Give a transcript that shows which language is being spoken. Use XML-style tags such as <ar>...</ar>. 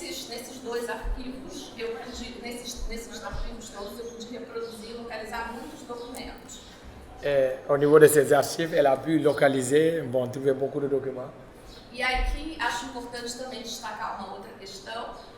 <pt>Nesses dois arquivos, eu pude, nesses arquivos todos, eu pude reproduzir e localizar muitos documentos.</pt> <fr>Et au niveau de ces archives, elle a pu localiser, bon, trouver beaucoup de documents.</fr> <pt>E aqui acho importante também destacar uma outra questão,</pt>